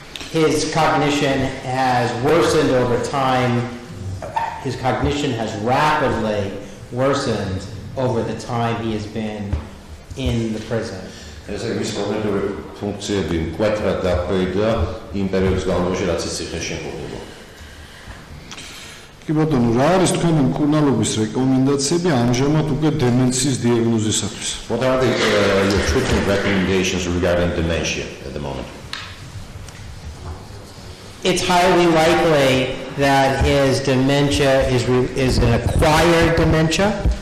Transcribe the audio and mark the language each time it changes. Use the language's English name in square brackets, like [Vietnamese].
[English] His cognition has worsened over time. His cognition has rapidly worsened over the time he has been in the prison. [Georgian] ეს ის კოგნიტური ფუნქციები მკვეთრად დაქვეითდა იმ პერიოდის განმავლობაში, რაც ის ციხეში იმყოფება. კი ბატონო, რა არის თქვენი მკურნალობის რეკომენდაციები ამჟამად უკვე დემენციის დიაგნოზისათვის? [English] What are your treatment recommendations regarding dementia at the moment? It's highly likely that his dementia is an acquired dementia.